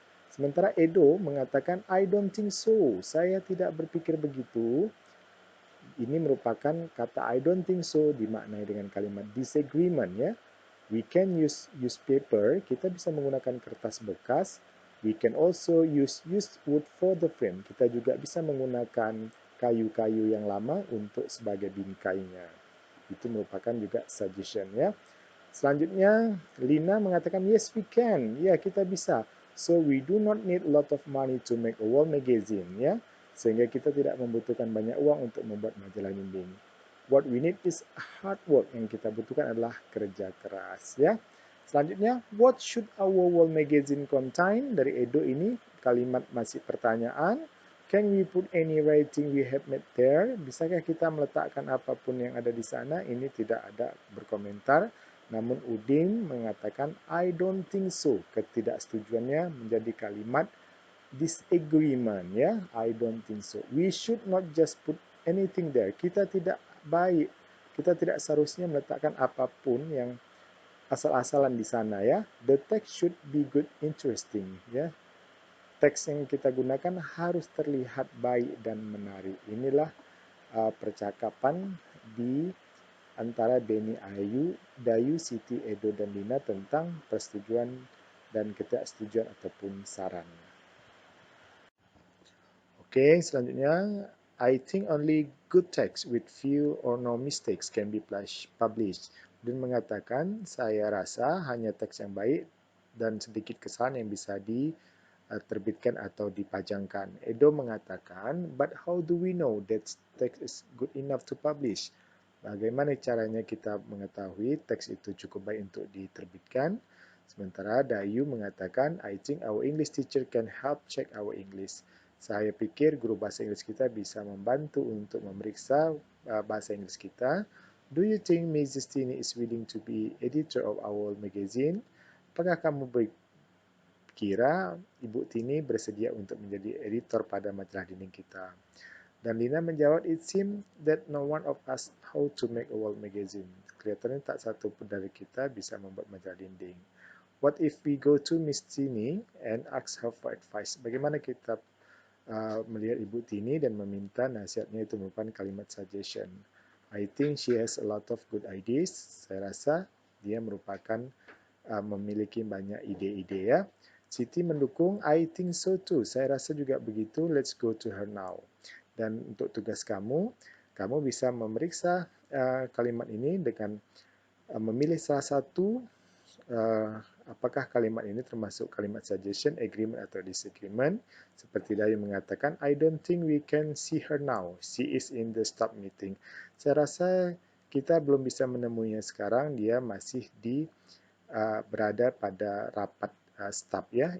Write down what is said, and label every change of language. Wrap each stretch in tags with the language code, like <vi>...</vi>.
<id>Sementara Edo mengatakan</id> <en>I don't think so.</en> <id>Saya tidak berpikir begitu. Ini merupakan kata</id> <en>I don't think so</en> <id>dimaknai dengan kalimat disagreement ya.</id> <en>We can use newspaper,</en> <id>kita bisa menggunakan kertas bekas.</id> <en>We can also use used wood for the frame.</en> <id>Kita juga bisa menggunakan kayu-kayu yang lama untuk sebagai bingkainya. Itu merupakan juga suggestion ya. Selanjutnya, Lina mengatakan</id> <en>yes we can.</en> <id>Ya, kita bisa.</id> <en>So we do not need a lot of money to make a wall magazine ya.</en> <id>Sehingga kita tidak membutuhkan banyak uang untuk membuat majalah dinding.</id> <en>What we need is hard work.</en> <id>Yang kita butuhkan adalah kerja keras ya. Selanjutnya,</id> <en>what should our wall magazine contain?</en> <id>Dari Edo ini kalimat masih pertanyaan.</id> <en>Can we put any writing we have made there?</en> <id>Bisakah kita meletakkan apapun yang ada di sana? Ini tidak ada berkomentar. Namun Udin mengatakan</id> <en>I don't think so.</en> <id>Ketidaksetujuannya menjadi kalimat disagreement ya.</id> <en>I don't think so. We should not just put anything there.</en> <id>Kita tidak baik. Kita tidak seharusnya meletakkan apapun yang asal-asalan di sana ya.</id> <en>The text should be good, interesting ya.</en> <id>Teks yang kita gunakan harus terlihat baik dan menarik. Inilah percakapan di antara Beni Ayu, Dayu, Siti, Edo, dan Lina tentang persetujuan dan ketidaksetujuan ataupun saran.</id> <en>Oke,</en> <id>selanjutnya,</id> <en>I think only good text with few or no mistakes can be published.</en> <id>Dan mengatakan, saya rasa hanya teks yang baik dan sedikit kesalahan yang bisa diterbitkan atau dipajangkan. Edo mengatakan,</id> <en>but how do we know that text is good enough to publish?</en> <id>Bagaimana caranya kita mengetahui teks itu cukup baik untuk diterbitkan? Sementara Dayu mengatakan,</id> <en>I think our English teacher can help check our English.</en> <id>Saya pikir guru bahasa Inggris kita bisa membantu untuk memeriksa bahasa Inggris kita.</id> <en>Do you think Mrs. Tini is willing to be editor of our magazine?</en> <id>Apakah kamu dikira Ibu Tini bersedia untuk menjadi editor pada majalah dinding kita. Dan Lina menjawab,</id> <en>it seems that no one of us how to make a wall magazine.</en> <id>Kelihatannya tak satu pun dari kita bisa membuat majalah dinding.</id> <en>What if we go to Miss Tini and ask her for advice?</en> <id>Bagaimana kita melihat Ibu Tini dan meminta nasihatnya, itu merupakan kalimat suggestion.</id> <en>I think she has a lot of good ideas.</en> <id>Saya rasa dia merupakan memiliki banyak ide-ide ya. Siti mendukung,</id> <en>I think so too.</en> <id>Saya rasa juga begitu.</id> <en>Let's go to her now.</en> <id>Dan untuk tugas kamu, kamu bisa memeriksa kalimat ini dengan memilih salah satu apakah kalimat ini termasuk kalimat suggestion, agreement atau disagreement. Seperti Dayu mengatakan,</id> <en>I don't think we can see her now. She is in the staff meeting.</en> <id>Saya rasa kita belum bisa menemuinya sekarang. Dia masih berada pada rapat staff ya.</id>